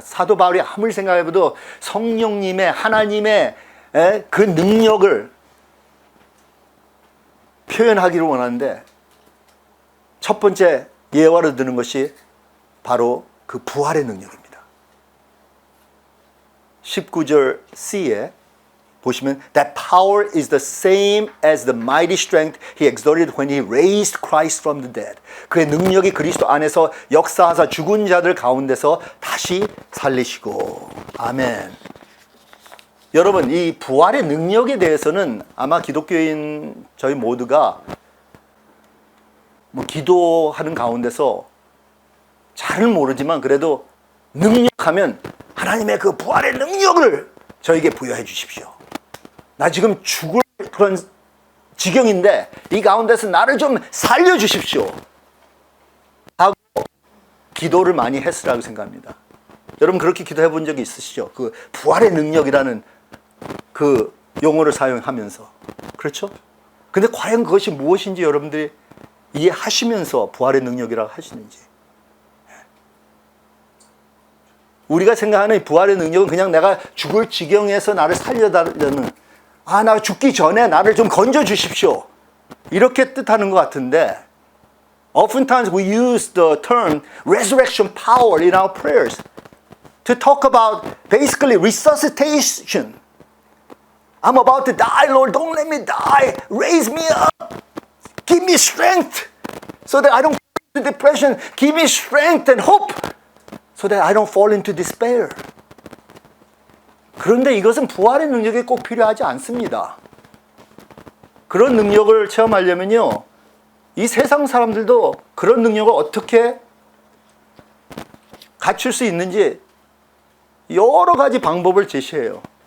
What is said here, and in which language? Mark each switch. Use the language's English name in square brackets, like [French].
[Korean] 사도 바울이 아무리 생각해봐도 성령님의, 하나님의 그 능력을 표현하기를 원하는데 첫 번째 예화로 드는 것이 바로 그 부활의 능력입니다. 19절 C에 보시면 [English] That power is the same as the mighty strength he exerted when he raised Christ from the dead. [Korean] 그의 능력이 그리스도 안에서 역사하사 죽은 자들 가운데서 다시 살리시고. 아멘. 여러분, 이 부활의 능력에 대해서는 아마 기독교인 저희 모두가 기도하는 가운데서 잘은 모르지만 그래도 능력하면 하나님의 그 부활의 능력을 저에게 부여해 주십시오. 나 지금 죽을 그런 지경인데 이 가운데서 나를 좀 살려 주십시오. 하고 기도를 많이 했으라고 생각합니다. 여러분 그렇게 기도해 본 적이 있으시죠? 그 부활의 능력이라는 그 용어를 사용하면서. 그렇죠? 근데 과연 그것이 무엇인지 여러분들이 이해하시면서 부활의 능력이라고 하시는지. 우리가 생각하는 부활의 능력은 그냥 내가 죽을 지경에서 나를 살려달라는 아, 나 죽기 전에 나를 좀 건져 주십시오. 이렇게 뜻하는 것 같은데, [English] oftentimes we use the term resurrection power in our prayers to talk about basically resuscitation. I'm about to die, Lord, don't let me die. Raise me up. Give me strength so that I don't fall into depression. Give me strength and hope so that I don't fall into despair. [Korean] 그런데 이것은 부활의 능력이 꼭 필요하지 않습니다. 그런 능력을 체험하려면요, 이 세상 사람들도 그런 능력을 어떻게 갖출 수 있는지 여러 가지 방법을 제시해요.